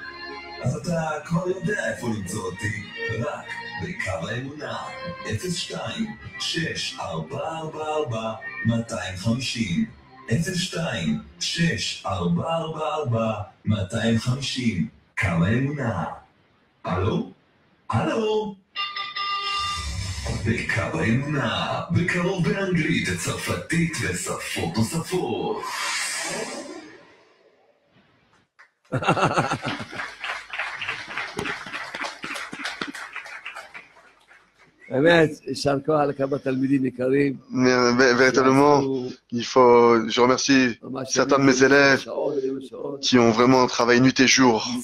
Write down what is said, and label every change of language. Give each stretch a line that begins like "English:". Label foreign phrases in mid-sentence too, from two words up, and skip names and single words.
Hebrew: אז אתה כבר יודע איפה למצוא אותי, רק בקו האמונה, 02-6444-250, 02-6444-250, קו האמונה. הלו? הלו? בקו האמונה, בקרוב באנגלית, צרפתית ושפות נוספות.
French: Véritablement, je remercie certains de mes élèves qui ont vraiment travaillé nuit et jour.